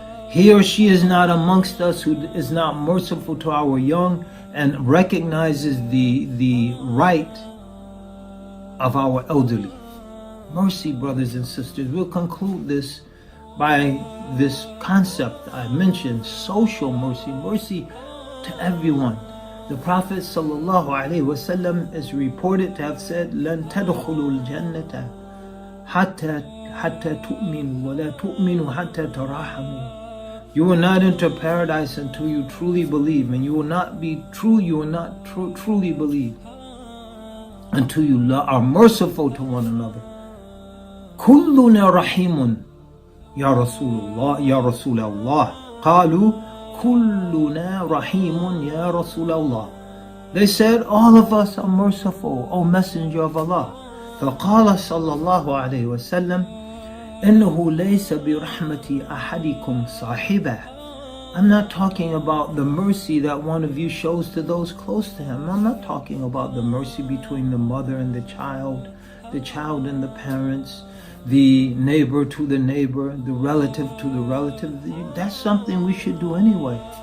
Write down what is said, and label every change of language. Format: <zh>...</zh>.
<en>He or she is not amongst us who is not merciful to our young and recognizes the right of our elderly. Mercy, brothers and sisters. We'll conclude this by this concept I mentioned, social mercy, mercy to everyone. The Prophet ﷺ is reported to have said,</en> <ar>لَن تَدْخُلُوا الْجَنَّةَ حَتَّى تُؤْمِنُوا وَلَا تُؤْمِنُوا حَتَّى تَرَاحَمُوا.</ar> <en>You will not enter paradise until you truly believe, and you will not be true, you will not truly believe until you are merciful to one another.</en> <ar>كُلُّنَا رَحِيمٌ يَا رَسُولَ اللَّهِ قَالُوا كُلُّنَا رَحِيمٌ يَا رَسُولَ اللَّهِ.</ar> <en>They said, all of us are merciful, O Messenger of Allah.</en> <ar>فقال صلى الله عليه وسلم إنه ليس برحمة أحدكم صاحبه.</ar> <en>I'm not talking about the mercy that one of you shows to those close to him. I'm not talking about the mercy between the mother and the child and the parents, the neighbor to the neighbor, the relative to the relative. That's something we should do anyway.</en>